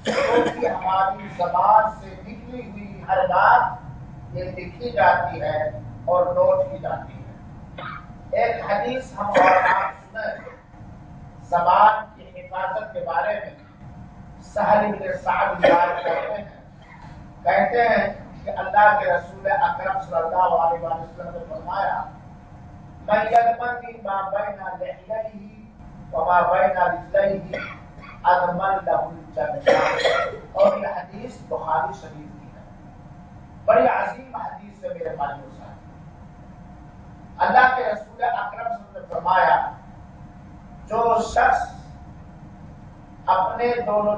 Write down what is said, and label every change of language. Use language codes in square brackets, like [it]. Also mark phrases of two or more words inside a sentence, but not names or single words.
[ur] کیونکہ ہماری زبان سے نکلی ہوئی ہر بات یہ لکھی جاتی ہے اور نوٹ کی جاتی ہے۔ ایک حدیث ہم اور آپ سنیں زبان کی حفاظت کے بارے میں، سہل بن سعد روایت کرتے ہیں، کہتے ہیں کہ اللہ کے رسول اکرم [ar] صلی اللہ علیہ وسلم [ur] نے فرمایا [ar] من یضمن ما بین لحییہ وما بین رجلیہ اضمن لہ الجنہ، [ur] اور یہ حدیث بخاری شریف کی ہے، بڑی عظیم حدیث ہے میرے بھائیو صاحب۔ اللہ کے رسول اکرم [ar] صلی اللہ علیہ وسلم [ur] نے فرمایا جو شخص اپنے دونوں